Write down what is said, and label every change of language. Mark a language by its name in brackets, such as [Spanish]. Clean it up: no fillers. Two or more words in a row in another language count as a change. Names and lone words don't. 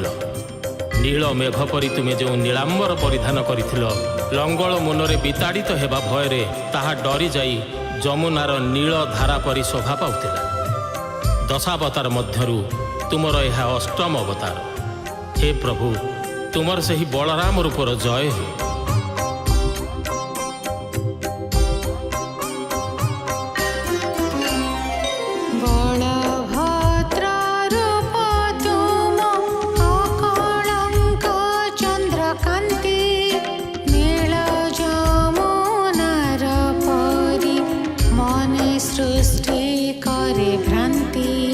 [Odia] ନୀଳ ମେଘ ପରି ତୁମେ ଯେଉଁ ନୀଳାମ୍ବର ପରିଧାନ କରିଥିଲ, ଲଙ୍ଗଳ ମୁନରେ ବିତାଡ଼ିତ ହେବା ଭୟରେ ତାହା ଡରିଯାଇ ଯମୁନାର ନୀଳ ଧାରା ପରି ଶୋଭା ପାଉଥିଲା। ଦଶାବତାର ମଧ୍ୟରୁ ତୁମର ଏହା ଅଷ୍ଟମ ଅବତାର। ହେ ପ୍ରଭୁ, ତୁମର ସେହି ବଳରାମ ରୂପର ଜୟ ହେଉ। ବଳଭଦ୍ର ରୂପ ତୁମ ଅକଳଙ୍କ ଚନ୍ଦ୍ରକାନ୍ତି, ନୀଳ ଯମୁନାର ପରି ମନେ ସୃଷ୍ଟି କରେ ଭ୍ରାନ୍ତି।